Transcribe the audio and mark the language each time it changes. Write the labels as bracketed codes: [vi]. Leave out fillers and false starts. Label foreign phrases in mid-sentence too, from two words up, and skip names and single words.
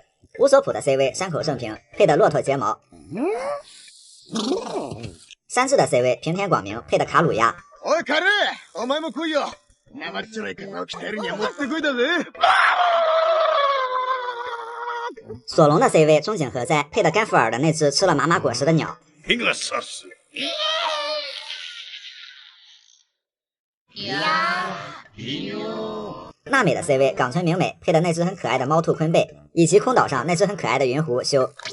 [zh] 乌索普的 CV 山口胜平配的骆驼睫毛，山治的 CV 平田广明配的卡鲁亚。 [ja] おいカル、お前も来いよ。生っちょろい体を鍛えるにはもってこいだぜ。 [zh] 索隆的 CV 中井和哉配的甘福尔的那只吃了麻麻果实的鸟。娜美的 CV 冈村明美配的那只很可爱的猫兔昆贝，以及空岛上那只很可爱的云狐修。